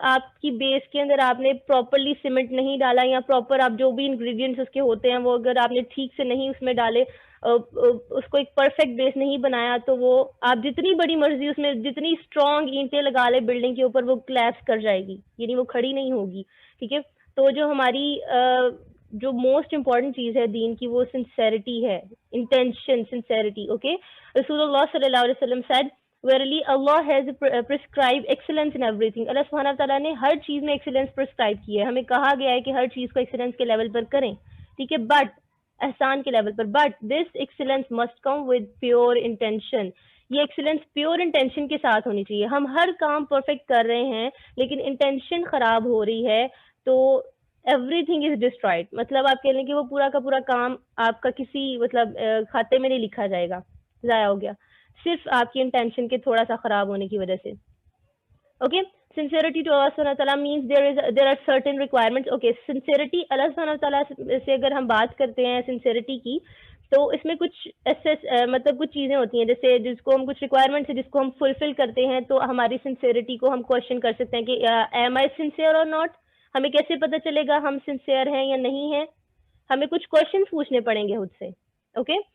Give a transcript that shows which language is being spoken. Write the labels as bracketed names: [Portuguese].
[Urdu] آپ کی بیس کے اندر آپ نے پراپرلی سیمنٹ نہیں ڈالا, یا پراپر آپ جو بھی انگریڈینٹس اس کے ہوتے ہیں وہ اگر آپ نے ٹھیک سے نہیں اس میں ڈالے, اس کو ایک پرفیکٹ بیس نہیں بنایا, تو وہ آپ جتنی بڑی مرضی اس میں جتنی اسٹرانگ اینٹیں لگا لے بلڈنگ کے اوپر, وہ کولیپس کر جائے گی, یعنی وہ کھڑی نہیں ہوگی. ٹھیک ہے. تو جو ہماری جو موسٹ امپورٹنٹ چیز ہے دین کی وہ سنسیئرٹی ہے, انٹینشن, سنسیئرٹی. اوکے. [English] رسول اللہ صلی اللہ علیہ وسلم said verily Allah has prescribed excellence in everything. [Urdu] اللہ سبحانہ تعالیٰ نے ہر چیز میں ایکسیلنس پرسکرائب کی ہے. ہمیں کہا گیا ہے کہ ہر چیز کو ایکسیلنس کے لیول پر کریں, ٹھیک ہے, بٹ احسان کے level per, [English] But this excellence must come with pure intention. [Urdu] یہ ایکسیلنس پیور انٹینشن کے ساتھ ہونی چاہیے. ہم ہر کام پرفیکٹ کر رہے ہیں لیکن انٹینشن خراب ہو رہی ہے تو [English] Everything is destroyed. [Urdu] مطلب آپ کہہ لیں کہ وہ پورا کا پورا کام آپ کا کسی مطلب کھاتے میں نہیں لکھا جائے گا, ضائع ہو گیا, صرف آپ کی انٹینشن کے تھوڑا سا خراب ہونے کی وجہ سے. Okay. [English] sincerity to Allah subhanahu wa ta'ala means there are certain requirements. [Urdu] okay, sincerity اللہ سبحانہ wa ta'ala سے اگر ہم بات کرتے ہیں sincerity کی, تو اس میں کچھ مطلب کچھ چیزیں ہوتی ہیں جیسے جس کو ہم کچھ ریکوائرمنٹس ہے جس کو ہم فلفل کرتے ہیں تو ہماری sincerity کو ہم کوشچن کر سکتے ہیں کہ [English] am I sincere or not. [Urdu] ہمیں کیسے پتہ چلے گا ہم سنسیئر ہیں یا نہیں ہیں؟ ہمیں کچھ کوشچنس پوچھنے پڑیں گے خود سے. اوکے.